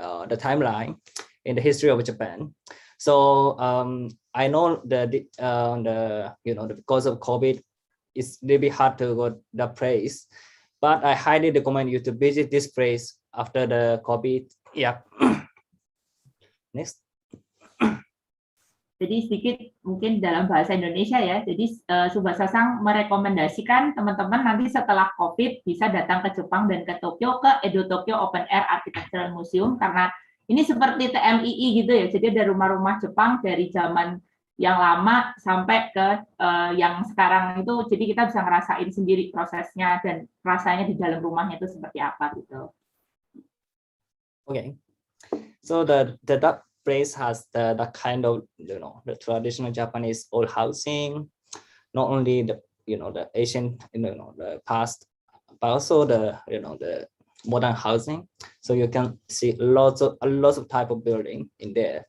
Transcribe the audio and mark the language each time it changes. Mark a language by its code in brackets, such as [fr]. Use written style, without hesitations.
[en] the timeline in the history of Japan. So I know because of COVID, it's really hard to go the place, but I highly recommend you to visit this place after the COVID. Yeah. Next. [id] Jadi sedikit mungkin dalam bahasa Indonesia ya. Jadi Tsubasa-san merekomendasikan teman-teman nanti setelah COVID bisa datang ke Jepang dan ke Tokyo, ke Edo Tokyo Open Air Architectural Museum, karena ini seperti TMII gitu ya. Jadi ada rumah-rumah Jepang dari zaman yang lama sampai ke yang sekarang itu. Jadi kita bisa ngerasain sendiri prosesnya dan rasanya di dalam rumahnya itu seperti apa gitu. [en] Okay. So the place has the kind of the traditional Japanese old housing, not only the the ancient the past, but also the the modern housing. So you can see lots of type of building in there.